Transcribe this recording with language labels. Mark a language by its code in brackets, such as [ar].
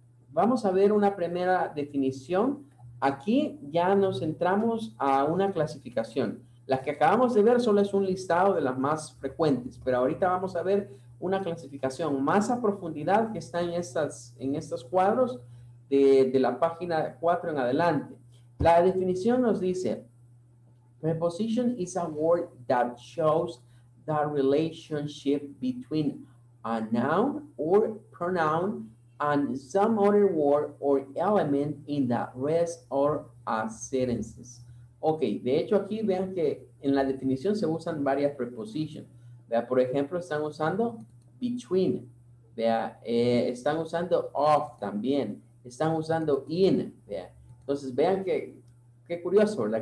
[es] Vamos a ver una primera definición. Aquí ya nos centramos a una clasificación. Las que acabamos de ver solo es un listado de las más frecuentes, pero ahorita vamos a ver una clasificación más a profundidad que está en estos cuadros de la página 4 en adelante. La definición nos dice, [en] preposition is a word that shows the relationship between a noun or pronoun and some other word or element in the rest or sentences. [es] Ok, de hecho aquí vean que en la definición se usan varias preposiciones. Vea, por ejemplo, están usando between. Vea, están usando of también. Están usando in. Vea. Entonces vean que, qué curioso, ¿verdad?